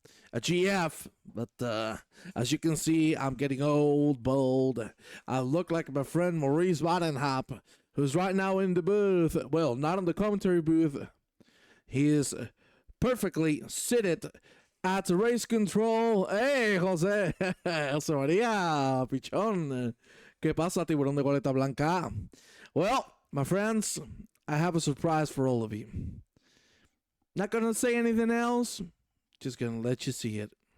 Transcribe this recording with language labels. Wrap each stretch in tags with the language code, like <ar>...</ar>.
<en>A GF, but as you can see, I'm getting old, bold. I look like my friend Maurice Wadenhop, who's right now in the booth. Well, not in the commentary booth. He is perfectly seated at the race control. Hey,</en> <es>Jose. Jose Maria, pichón. ¿Qué pasa, tiburón de coleta blanca?</es> <en>Well, my friends, I have a surprise for all of you. Not gonna say anything else. Just gonna let you see it.</en>